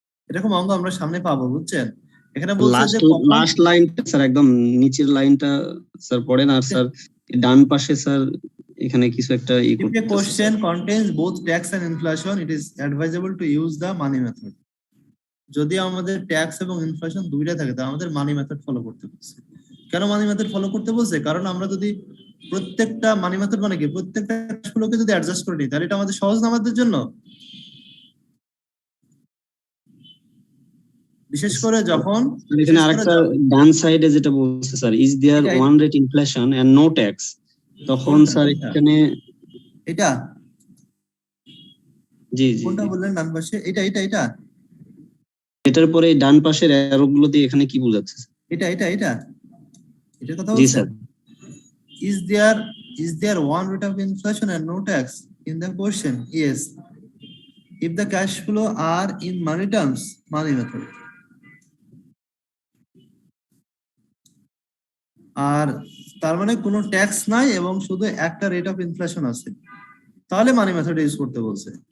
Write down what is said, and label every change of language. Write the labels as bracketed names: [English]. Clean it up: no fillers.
[Bangla] এরকম অঙ্ক আমরা সামনে পাবো, বুঝছেন? এখানে বলছে যে লাস্ট লাইনটা স্যার, একদম নিচের লাইনটা স্যার পড়েন, আর স্যার ডান পাশে স্যার এখানে কিছু একটা [English] if a question contains both tax and inflation it is advisable to use the money method. [Bangla] যদি আমাদের ট্যাক্স এবং ইনফ্লেশন দুইটা থাকে তাহলে আমাদের মানি মেথড ফলো করতে বলছে। কেন মানি মেথড ফলো করতে বলছে? কারণ আমরা যদি প্রত্যেকটা মানি মেথড মানে কি প্রত্যেকটা ক্যাশফ্লোকে যদি অ্যাডজাস্ট করে নিই তাহলে এটা আমাদের সহজ না আমাদের জন্য, বিশেষ করে যখন এখানে আরেকটা ডান সাইডে যেটা বলছে sir, [English] is there one rate inflation and no tax, [Bangla] তখন স্যার এখানে এটা জি জি কোনটা বললেন ডান পাশে? এটা এটা এটা এটার পরে ডান পাশের অ্যারো গুলো দিয়ে এখানে কি বোঝাচ্ছে? এটা এটা এটা এটার কথা জি বলছেন? Sir. [English] Is there one rate of inflation and no tax in the question? Yes. If the cash flow are in money terms, money method. [Bangla] আর তার মানে কোনো ট্যাক্স নাই এবং শুধু একটা রেট অফ ইনফ্লেশন আছে, তাহলে মানি মেথড ইউজ করতে বলছে।